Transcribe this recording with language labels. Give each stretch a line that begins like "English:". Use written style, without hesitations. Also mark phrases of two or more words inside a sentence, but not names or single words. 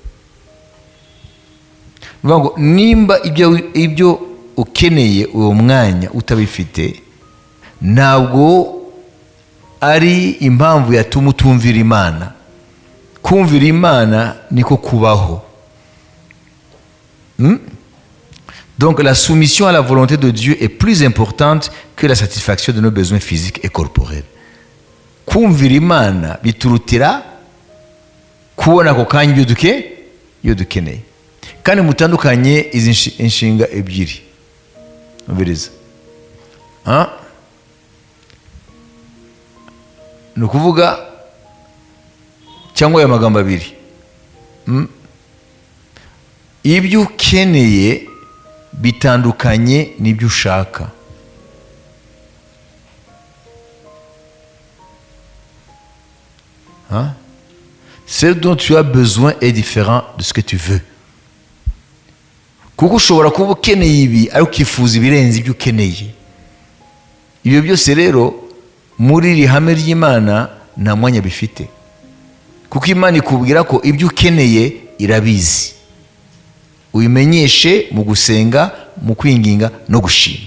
Kinyarwanda: Ngo nimba ibyo ukeneye uwo mwanya utabifite, ntabwo ari impamvu yatuma utumvira Imana. Kumvira Imana niko kubaho.
French: Donc la soumission à la volonté de Dieu est plus importante que la satisfaction de nos besoins physiques et corporels.
Kinyarwanda: Kumvira Imana biturutira kubona ako kanya ibyo dukeneye. Kandi mutandukanye izi inshinga ebyiri. Ubiriza. Ni ukuvuga cyangwa aya magambo abiri. Ibyo ukeneye bitandukanye n'ibyo ushaka.
French: Ce dont tu as besoin est différent de ce que tu veux.
Kinyarwanda: Kuko ushobora kuba ukeneye ibi ariko ukifuza ibirenze ibyo ukeneye. Ibyo byose rero muri iri hame ry'Imana nta mwanya bifite, kuko Imana ikubwira ko ibyo ukeneye irabizi. Uyimenyeshe mu gusenga, mu kwinginga no gushima.